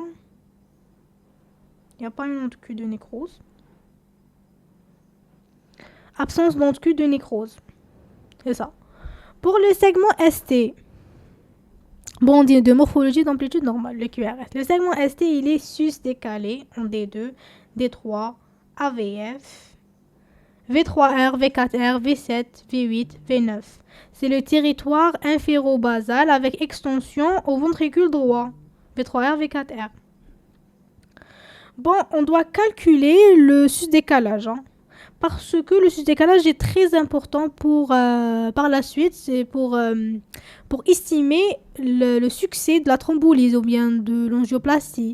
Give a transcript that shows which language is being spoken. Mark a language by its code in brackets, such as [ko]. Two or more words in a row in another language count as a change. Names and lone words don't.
[fr] Il n'y a pas une onde Q de nécrose. Absence d'onde Q de nécrose. C'est ça. Pour le segment ST, bon, on dit de morphologie d'amplitude normale, le QRS. Le segment ST, il est sus-décalé en D2, D3, AVF, V3R, V4R, V7, V8, V9. C'est le territoire inféro-basal avec extension au ventricule droit. V3R, V4R. Bon, on doit calculer le sus-décalage. Parce que le sus-décalage est très important par la suite. C'est pour estimer le succès de la thrombolyse ou bien de l'angioplastie.